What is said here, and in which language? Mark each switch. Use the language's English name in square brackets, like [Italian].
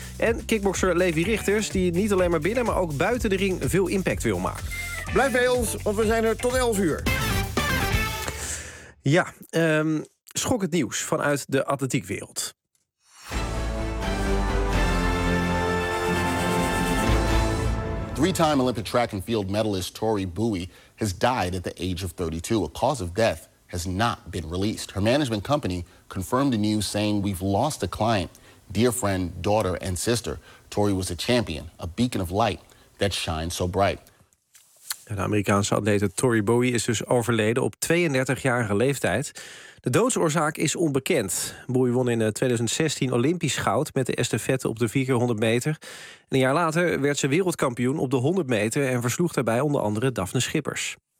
[Dutch] En kickbokser Levi Richters, die niet alleen maar binnen, maar ook buiten de ring veel impact wil maken. Blijf bij ons, want we zijn er tot 11 uur. Ja, schokkend nieuws vanuit de atletiekwereld. [English] Three-time Olympic track and field medalist Tori Bowie has died at the age of 32. A cause of death has not been released. Her management company confirmed the news saying, "We've lost a client, dear friend, daughter and sister. Tori was a champion, a beacon of light that shines so bright." [Dutch] De Amerikaanse atlete Tori Bowie is dus overleden op 32-jarige leeftijd. De doodsoorzaak is onbekend. Bowie won in 2016 Olympisch goud met de estafette op de 400 meter. En een jaar later werd ze wereldkampioen op de 100 meter en versloeg daarbij onder andere Daphne Schippers.